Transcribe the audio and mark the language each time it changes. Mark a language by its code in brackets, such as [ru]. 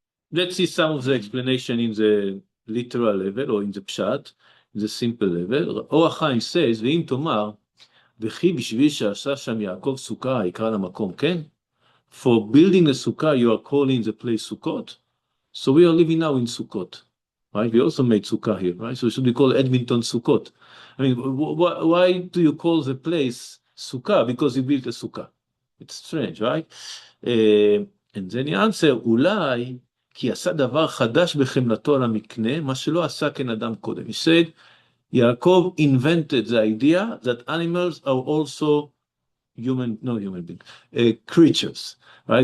[en] Let's see some of the explanation in the literal level or in the pshat, in the simple level. [he] Or HaChaim says, ואם תאמר, וכי בשביל שעשה שם יעקב סוכה יקרא למקום, כן? [en] For building a sukkah, you are calling the place Sukkot. So we are living now in Sukkot, right? We also made sukkah here, right? So should we call Edmonton Sukkot? I mean, why do you call the place Sukkah? Because you built a sukkah. It's strange, right? And then he answer, [he] אולי כי עשה דבר חדש בחמלתו על המקנה, מה שלא עשה כן אדם קודם. [en] He said, Yaakov invented the idea that animals are also creatures, right?